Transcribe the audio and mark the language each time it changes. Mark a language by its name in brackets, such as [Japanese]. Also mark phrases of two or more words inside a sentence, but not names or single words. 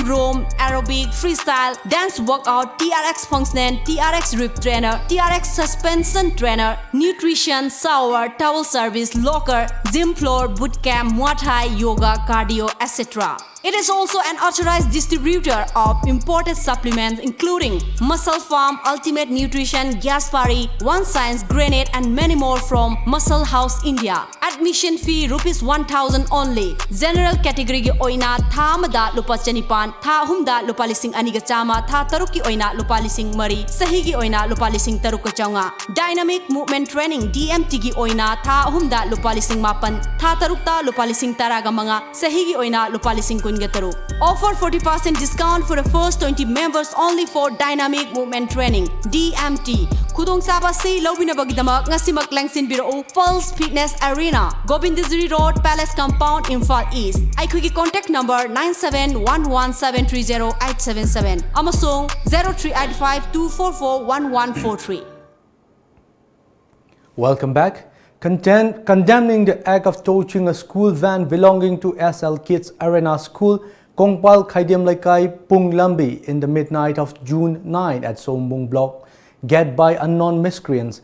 [English] room, aerobic, freestyle, dance workout, TRX functional, TRX rip trainer, TRX suspension trainer, nutrition, shower, towel service, locker, gym floor, boot camp, Muay Thai, yoga, cardio, etc. It is also an authorized distributor of imported supplements including Muscle Farm, Ultimate Nutrition, Gaspari, One Science, Grenade and many more from Muscle House, India. Admission fee ₹1,000 only. General category [Manipuri] gi oina tha amada lupa chanipan, tha ahumda lupa lising aniga chama, tha taruk ki oina lupa lising mari, sahi gi oina lupa lising taruk ka chaunga. Dynamic Movement Training DMT gi oina tha ahumda lupa lising mapan, tha tarukta lupa lising taraga mga, sahi gi oina lupa lising Gataru. [English] Offer 40% discount for the first 20 members only for Dynamic Movement Training DMT. [Manipuri] Kudong saba si lobina bagidamak ngasimak langsin biro Pulse Fitness Arena, Gobindazuri Road, Palace Compound, Imphal East. Aikhoi [English] contact number [Manipuri] 9711730877 amasung 038524411143. [English] Welcome back. Condemning the act of torching a school van belonging to SL Kids Arena School, Kongpal Khaidiam Laikai, Pung Lambi in the midnight of June 9 at Sombung Block, get by unknown miscreants.